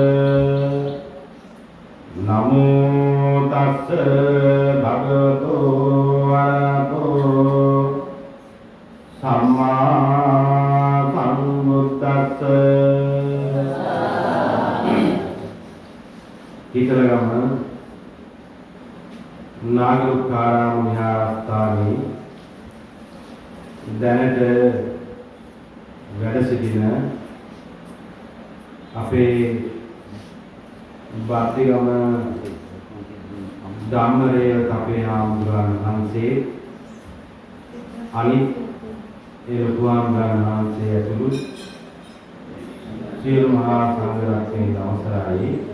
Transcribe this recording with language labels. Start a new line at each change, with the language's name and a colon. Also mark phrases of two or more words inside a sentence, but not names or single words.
Pali: නමෝ තස්ස භගවතු වරහතෝ සම්මා සම්බුද්දස්ස හිතලගම
Sinhala: නාගරුක්කාරාම විහාරස්ථානයේ දැනට වැඩ සිටින අපේ බාතිගම ධම්මරේව අපේ හාමුදුරන් වහන්සේ අනිත් ඒ ලොකුහාමුදුරන් වහන්සේ ඇතුළු සියලු මහා සංඝ රත්නයේ අවසරයි